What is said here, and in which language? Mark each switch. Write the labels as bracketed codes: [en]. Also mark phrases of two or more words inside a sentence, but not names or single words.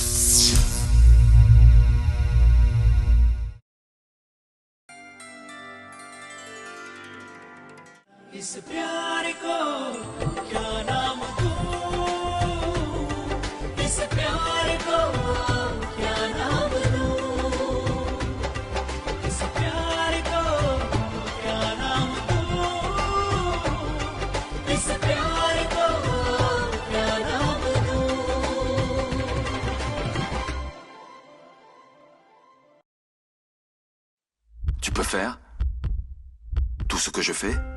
[hi] इस प्यार को क्या नाम दूं, इस प्यार को क्या नाम दूं, इस प्यार को क्या नाम दूं, इस प्यार को क्या नाम दूं। [fr] Tu peux faire tout ce que je fais?